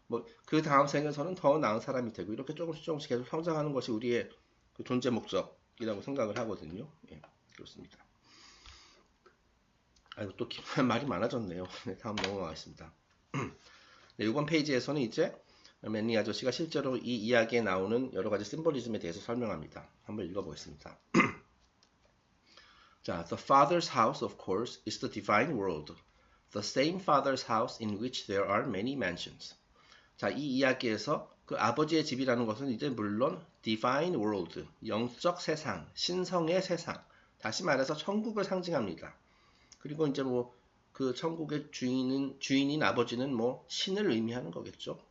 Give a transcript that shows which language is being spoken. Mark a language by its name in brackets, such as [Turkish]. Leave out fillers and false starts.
[Korean] 뭐 그 다음 생에서는 더 나은 사람이 되고. 이렇게 조금씩 계속 성장하는 것이 우리의 그 존재 목적이라고 생각을 하거든요. 예. 그렇습니다. 아이고, 또 말이 많아졌네요. 네, 다음 넘어가겠습니다. 네, 이번 페이지에서는 이제 맨니 아저씨가 실제로 이 이야기에 나오는 여러 가지 심볼리즘에 대해서 설명합니다. 한번 읽어보겠습니다. [English] 자, The Father's house, of course, is the divine world. The same Father's house in which there are many mansions. [Korean] 자, 이 이야기에서 그 아버지의 집이라는 것은 이제 물론 divine world, 영적 세상, 신성의 세상, 다시 말해서 천국을 상징합니다. 그리고 이제 뭐 그 천국의 주인인 아버지는 뭐 신을 의미하는 거겠죠.